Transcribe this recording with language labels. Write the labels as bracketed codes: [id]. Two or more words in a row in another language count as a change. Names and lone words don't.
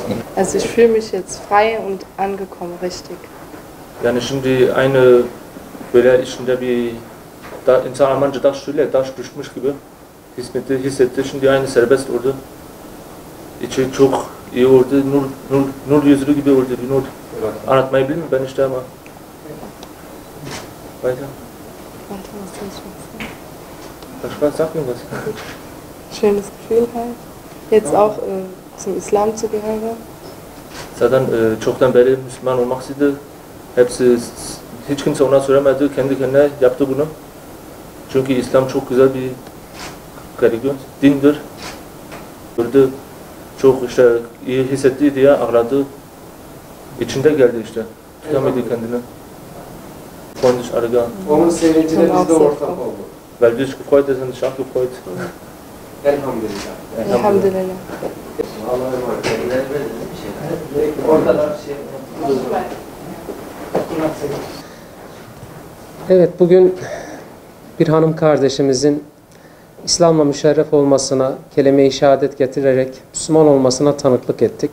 [de] Also ich fühle mich jetzt frei und angekommen, richtig. [tr] Yani şimdi aynı böyle içinde bir insan Almanca taş şöyle taş düşmüş gibi hissetti. Şimdi aynı serbest oldu. İçi çok iyi oldu. Nur yüzlü gibi oldu. Bir nur. Anlatmayı bilmiyorum ben işte ama. [de] Weiter. Was sag mir was? Schönes Gefühl halt. Jetzt auch zum Islam zu gehören. [tr] Zaten çoktan beri Müslüman olmak istedi. Hepsi, hiç kimse ona söylemedi. Kendi kendine yaptı bunu. Çünkü İslam çok güzel bir religion, dindir. Gördü, çok işte iyi hissetti diye ağladı. İçinde geldi işte. Tutamadı kendini. [de] Freundlich Argan. [tr] Onun sevincine biz de ortak olduk. [de] Weil du dich gefreut hast und ich auch gefreut. [tr] Elhamdülillah. Elhamdülillah. Allah'a emanet. Oradalar Evet, bugün bir hanım kardeşimizin İslam'la müşerref olmasına, kelime-i şehadet getirerek Müslüman olmasına tanıklık ettik.